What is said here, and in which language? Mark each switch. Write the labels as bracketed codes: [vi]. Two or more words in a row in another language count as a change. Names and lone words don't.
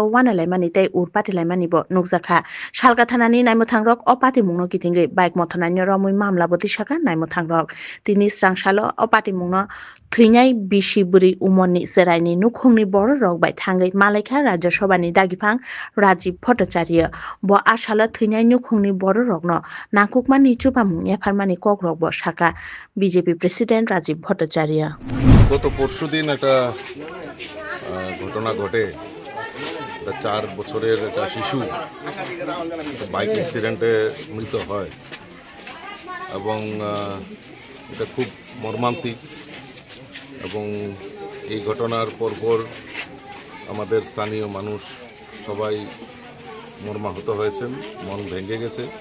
[trp] wanalai mani tai ur party lai mani bo nukjakha Salka thanani naimothangrok o party mungno kitingi bike mothonani romui mamla boti shaka naimothangrok tini srangsalo o party mungno thunai Bishiburi umorni seraini nukhungni bor rok bai thangai malaikha Rajya Sabhani dagifang Rajiv Bhattacharya bo ashala thunai nukhungni bor rokno nakukmani chupamung efarmani kokrok bo saka BJP President Rajiv Bhattacharya [bn] গত পরশুদিন একটা ঘটনা ঘটে 4 বছরের একটা শিশু [en] bike accident [bn] মৃত হয় এবং এটা খুব মর্মান্তিক এবং এই ঘটনার পরপর আমাদের স্থানীয় মানুষ সবাই মর্মাহত হয়েছেন মন ভেঙে গেছে